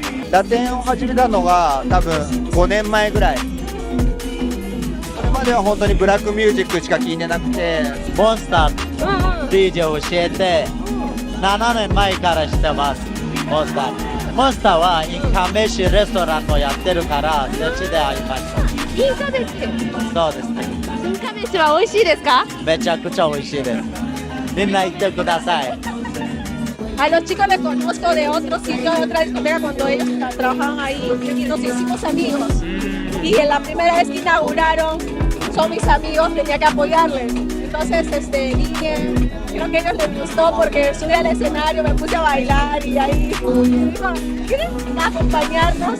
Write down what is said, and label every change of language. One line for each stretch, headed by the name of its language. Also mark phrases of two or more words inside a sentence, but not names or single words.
Japanese: ラテンを始めたのが多分5年前ぐらい。それまでは本当にブラックミュージックしか聞いてなくて、モンスター DJ を教えて7年前から知ってます。モンスターはインカメシレストランをやってるからそっちで会いました。インカメシ。そうですね。インカメシは美味しいですか？めちゃくちゃ美味しいです。みんな行ってください。
Spanish: A los chicos les conozco de otro sitio, de otra discoteca, cuando ellos trabajaban ahí y nos hicimos amigos. Y en la primera vez que inauguraron, son mis amigos, tenía que apoyarles. Entonces dije, creo que a ellos les gustó porque subí al escenario, me puse a bailar y ahí dijo, ¿quieren acompañarnos?